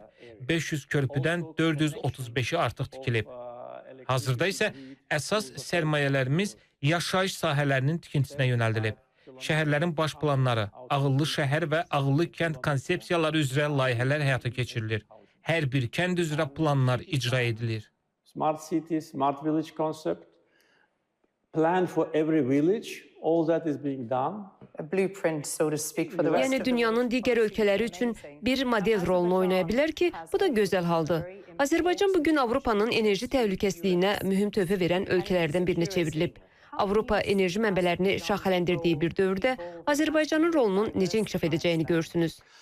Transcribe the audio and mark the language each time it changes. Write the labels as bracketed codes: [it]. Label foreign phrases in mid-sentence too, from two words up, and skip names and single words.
[az] 500 körpüdən 435'i artıq tikilib. Hazırda isə əsas sərmayələrimiz yaşayış sahələrinin tikintisinə yönəldilib. Şəhərlərin baş planları, ağıllı şəhər və ağıllı kənd konsepsiyaları üzrə layihələr həyata keçirilir. Hər bir kənd üzrə planlar icra edilir. [en] Smart City, Smart Village concept, plan for every village, all that is being done. [az] Yəni dünyanın digər ölkələri üçün bir model rolunu oynaya bilər ki, bu da gözəl haldır. Azərbaycan bugün Avropanın enerji təhlükəsizliyinə mühüm töhfə verən ölkələrdən birinə çevrilib. Avropa enerji mənbələrini şaxələndirdiyi bir dövrdə Azərbaycanın rolunun necə inkişaf edəcəyini görürsünüz.